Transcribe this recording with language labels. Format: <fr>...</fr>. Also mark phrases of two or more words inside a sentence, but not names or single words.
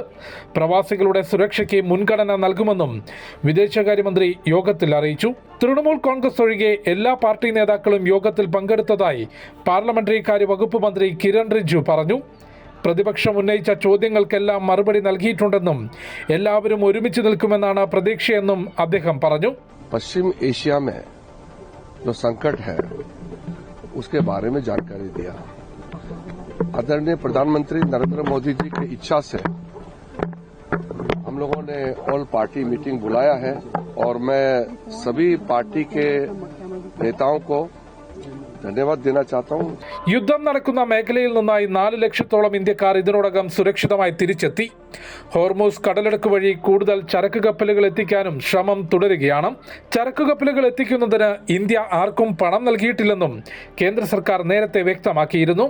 <ml>പ്രവാസികളുടെ സുരക്ഷയ്ക്ക് മുൻഗണന നൽകുമെന്നും വിദേശകാര്യമന്ത്രി യോഗത്തിൽ അറിയിച്ചു. തൃണമൂൽ കോൺഗ്രസ് ഒഴികെ എല്ലാ പാർട്ടി നേതാക്കളും യോഗത്തിൽ പങ്കെടുത്തതായി പാർലമെന്ററി കാര്യ വകുപ്പ് മന്ത്രി കിരൺ റിജിജു പറഞ്ഞു. പ്രതിപക്ഷം ഉന്നയിച്ച ചോദ്യങ്ങൾക്കെല്ലാം മറുപടി നൽകിയിട്ടുണ്ടെന്നും എല്ലാവരും ഒരുമിച്ച് നിൽക്കുമെന്നാണ് പ്രതീക്ഷയെന്നും അദ്ദേഹം പറഞ്ഞു.</ml> <hi>पश्चिम एशिया में जो संकट है उसके बारे में जानकारी दिया. आदरणीय प्रधानमंत्री नरेंद्र मोदी जी की इच्छा से हम लोगों ने</hi> <en>all party meeting</en> <hi>बुलाया है और मैं सभी पार्टी के नेताओं को धन्यवाद देना चाहता हूं.</hi> <ml>യുദ്ധം നടക്കുന്ന മേഖലയിൽ നിന്നായി 4 ലക്ഷത്തോളം ഇന്ത്യക്കാർ ഇതിനോടകം സുരക്ഷിതമായി തിരിച്ചെത്തി. ഹോർമൂസ് കടലിടുക്ക് വഴി കൂടുതൽ ചരക്ക് കപ്പലുകൾ എത്തിക്കാനും ശ്രമം തുടരുകയാണ്. ചരക്ക് കപ്പലുകൾ എത്തിക്കുന്നതിന് ഇന്ത്യ ആർക്കും പണം നൽകിയിട്ടില്ലെന്നും കേന്ദ്ര സർക്കാർ നേരത്തെ വ്യക്തമാക്കിയിരുന്നു.</ml>